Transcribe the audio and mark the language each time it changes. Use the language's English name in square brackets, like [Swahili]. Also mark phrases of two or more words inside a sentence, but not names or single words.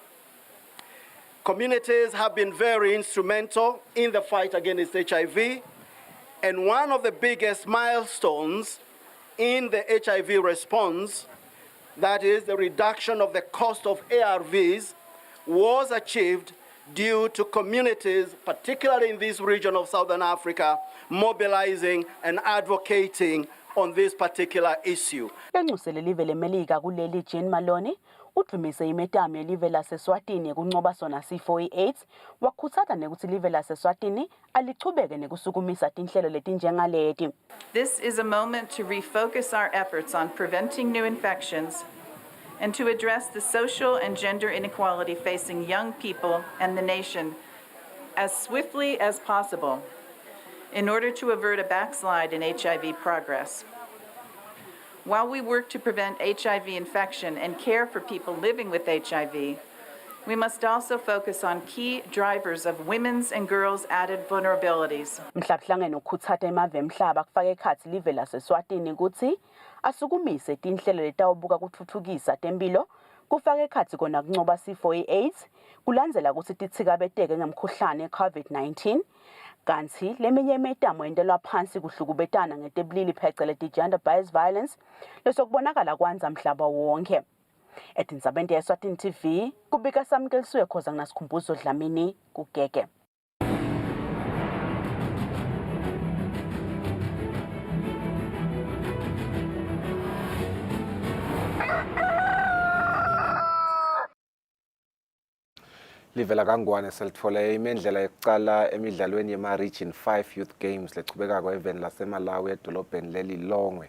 [English] Communities have been very instrumental in the fight against HIV, and one of the biggest milestones in the HIV response, that is the reduction of the cost of ARVs, was achieved due to communities, particularly in this region of Southern Africa, mobilizing and advocating on this particular issue. [Swati] Enxusele live leMelika kuleli Jane Malone udlumise imetami yelive laseSwatini kunqoba sona sifo iAIDS wakhuthaza nekuthi live laseSwatini alichubeke nekusukumisa tinhlelo letinjengaleti. [English] This is a moment to refocus our efforts on preventing new infections and to address the social and gender inequality facing young people and the nation as swiftly as possible in order to avert a backslide in HIV progress. While we work to prevent HIV infection and care for people living with HIV, we must also focus on key drivers of women's and girls' added vulnerabilities. [Swati] Mhlabhlangene ukhutsata emave emhlaba kufaka ekhatsi live laseSwatini ukuthi asukumise tinhlelo letawubuka kutfutfukisa tempilo kufaka ekhatsi kona kuncoba sifo iAIDS kulandzela kutsi titsikabeteke ngemkhuhlane COVID-19 kanti leminye imetamo yentelwa phansi kuhlukubetana ngetebulili pheceleti [English] gender based violence [Swati] lesokubonakala kwanza mhlaba wonke. Etindzabeni yeSwatini TV kubika samkeliswe khoza nginasikhumbuzo Dlamini kuGege. Live la kaNgwane selithole imendlela yokucala emidlalweni yema-Region 5 Youth Games lechubekako eveni laseMalawi edolobheni leli Longwe.